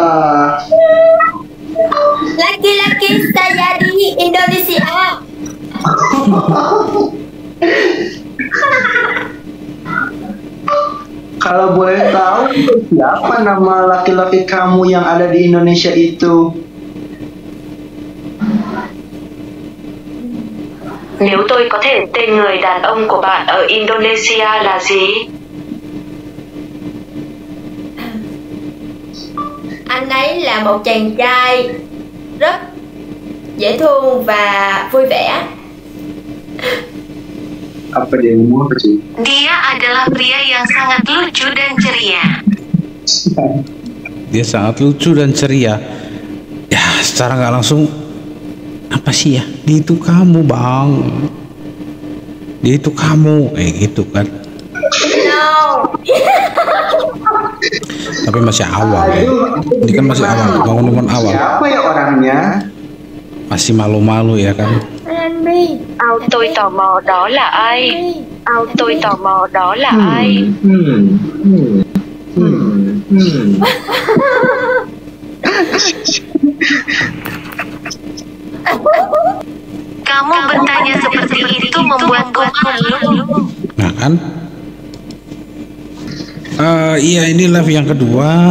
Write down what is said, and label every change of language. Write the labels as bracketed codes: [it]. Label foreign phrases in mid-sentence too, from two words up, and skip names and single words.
[id] Laki-laki saya di Indonesia. Kalau boleh tahu, siapa nama laki-laki kamu yang ada di Indonesia itu? [vi] Nếu tôi có thể, tên người đàn ông của bạn ở Indonesia là gì? Anh ấy là một chàng trai rất dễ thương và vui vẻ. [id] Apa dia ngomong apa sih? Dia adalah pria yang sangat lucu dan ceria. Dia sangat lucu dan ceria. Ya secara nggak langsung apa sih ya? Dia itu kamu bang. Dia itu kamu gitu kan. No. Tapi masih awal ya. Ini kan masih awal, bangun awal. Siapa ya orangnya? Masih malu-malu ya kan. Anh Mi. [vi] Tôi tò mò đó là ai? Tôi tò mò đó là ai? [id] Kamu bertanya seperti itu membuatku malu. Nah kan. Iya ini live yang kedua.